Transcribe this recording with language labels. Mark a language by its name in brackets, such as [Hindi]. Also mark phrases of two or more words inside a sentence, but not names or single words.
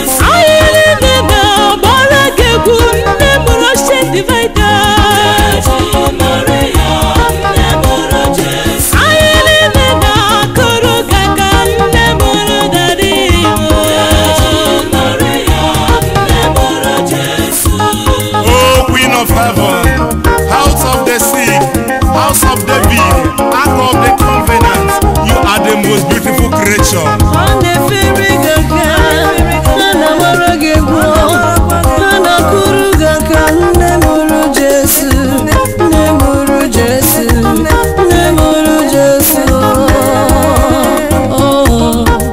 [Igbo] Anyị niile na-agbara gị egwu, nne mụrụ [English] Ocean Divider. [Igbo] Anyị niile na-akụrụ gị aka, nne mụrụ dadi m. [English] Oh, Queen of Heaven, House of the Sick, House of David, Ark of the Covenant, you are the most beautiful creature. [Igbo] Ọ na-efere gị aka, a na-agbara gị egwu, a na-akụrụ gị aka, nne mụrụ Jesu. Nne mụrụ Jesu, nne mụrụ Jesu. Oh.